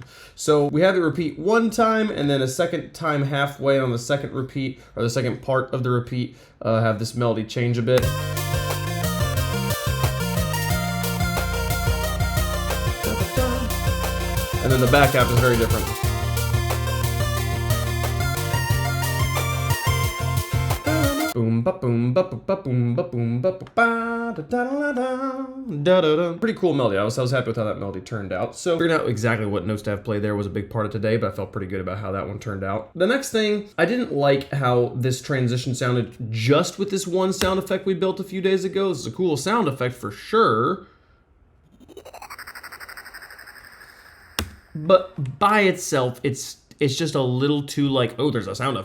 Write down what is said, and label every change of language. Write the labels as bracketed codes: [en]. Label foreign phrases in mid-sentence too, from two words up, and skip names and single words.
[en] So we have it repeat 1 time, and then a second time halfway on the second repeat, or the second part of the repeat, have this melody change a bit. And then the back half is very different. Boom ba boom ba ba boom ba boom ba ba da da da da da. Pretty cool melody. I was happy with how that melody turned out. So figuring out exactly what notes to have play there was a big part of today, but I felt pretty good about how that one turned out. The next thing, I didn't like how this transition sounded just with this one sound effect we built a few days ago. This is a cool sound effect for sure, but by itself, it's just a little too like, oh, there's a sound effect.